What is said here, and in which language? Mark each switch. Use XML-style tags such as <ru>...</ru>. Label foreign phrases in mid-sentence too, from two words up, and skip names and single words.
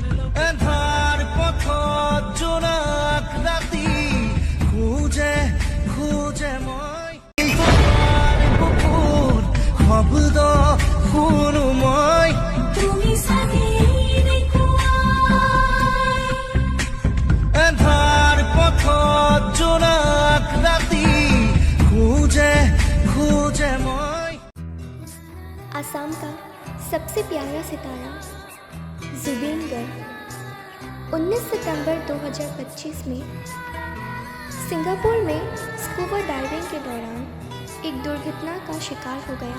<as>এন্ধাৰ পথত জোনাক ৰাতি খোজে খোজে মই বুকুৰ শব্দ শুনো মই এন্ধাৰ পথত জোনাক ৰাতি খোজে খোজে মই</as> <hi>आसाम का सबसे प्यारा सितारा जुबीन गर्ग 19 सितंबर 2025 में सिंगापुर में</hi> <en>scuba diving</en> <hi>के दौरान एक दुर्घटना का शिकार हो गया।</hi>